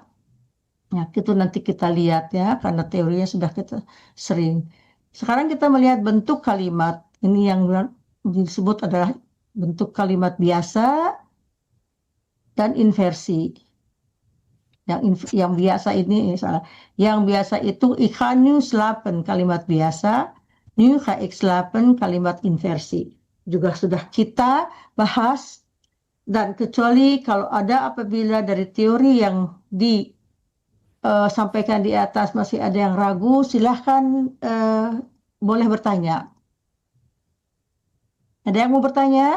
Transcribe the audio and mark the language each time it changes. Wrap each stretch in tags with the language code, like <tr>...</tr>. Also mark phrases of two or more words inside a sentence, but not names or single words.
<id>Ya, itu nanti kita lihat ya, karena teorinya sudah kita sering. Sekarang kita melihat bentuk kalimat. Ini yang disebut adalah bentuk kalimat biasa dan inversi. Yang biasa ini salah. Yang biasa itu</id> <nl>ik ga nu slapen</nl> <id>kalimat biasa,</id> <nl>nu ga ik slapen</nl> <id>kalimat inversi. Juga sudah kita bahas, dan kecuali kalau ada apabila dari teori yang disampaikan di atas masih ada yang ragu, silahkan boleh bertanya. Ada yang mau bertanya?</id>